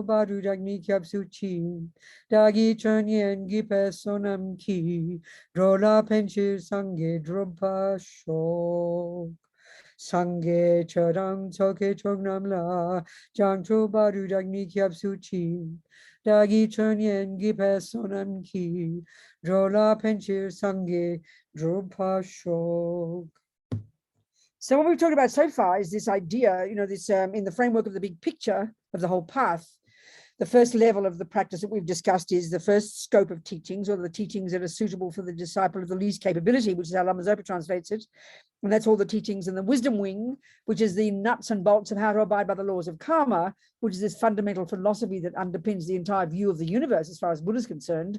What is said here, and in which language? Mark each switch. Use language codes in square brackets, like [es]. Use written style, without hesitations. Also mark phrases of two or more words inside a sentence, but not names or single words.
[bo] བར་དུ་བདག་ནི་སྐྱབས་སུ་མཆི། བདག་གིས་ཆོས་ཉན་བགྱིས་པའི་བསོད་ནམས་ཀྱིས། འགྲོ་ལ་ཕན་ཕྱིར་སངས་རྒྱས་འགྲུབ་པར་ཤོག། སངས་རྒྱས་ཆོས་དང་ཚོགས་ཀྱི་མཆོག་རྣམས་ལ། བྱང་ཆུབ་བར་དུ་བདག་ནི་སྐྱབས་སུ་མཆི། བདག་གིས་ཆོས་ཉན་བགྱིས་པའི་བསོད་ནམས་ཀྱིས། འགྲོ་ལ་ཕན་ཕྱིར་སངས་རྒྱས་འགྲུབ་པར་ཤོག. [en] So what we've talked about so far is this idea, this in the framework of the big picture of the whole path. The first level of the practice that we've discussed is the first scope of teachings, or the teachings that are suitable for the disciple of the least capability, which is how Lama Zopa translates it. And that's all the teachings in the wisdom wing, which is the nuts and bolts of how to abide by the laws of karma, which is this fundamental philosophy that underpins the entire view of the universe as far as Buddha is concerned.